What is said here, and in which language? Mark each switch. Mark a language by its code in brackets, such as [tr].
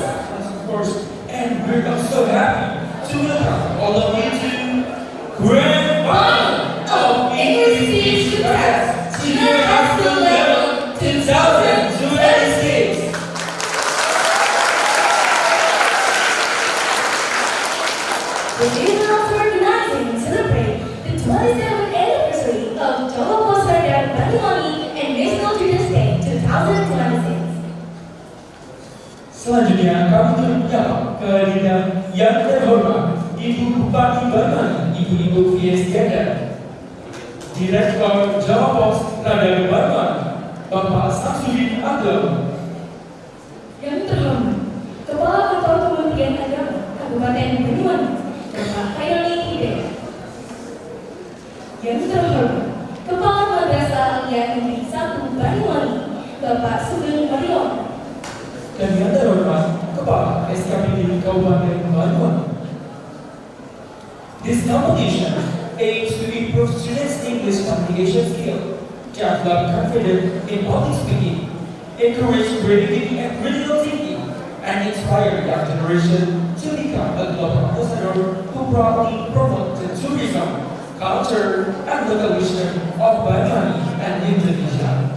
[en] Yes, of course, and we're so happy to welcome all of you to Grand Final of English Speech Contest Junior High School Level 2026. The day now to organizing and celebrate the 27th anniversary of Lomba Pidato Banyuwangi and National Children's Day 2026. [id] Selanjutnya kami menyapa kehadiran yang terhormat Ibu Bupati Banyuwangi, Ibu-Ibu Fiesgada, Direktur Jawa Pos Radar Banyuwangi, Bapak Samsudin Agam, Yang terhormat Kepala Kantor Kementerian Agama Kabupaten Banyuwangi, Bapak Khairul Hidayat. Yang terhormat Kepala Madrasah Aliyah Negeri 1 Banyuwangi, Bapak Sugeng Marion. dan yang terhormat Kepala SKPD Kabupaten Banyuwangi. [en] This competition aims to improve students' English communication skill, develop confidence in public speaking, encourage creativity and critical thinking, and inspire young generation to become a global ambassador who proudly promote the tourism, culture, and local wisdom of Banyuwangi and Indonesia.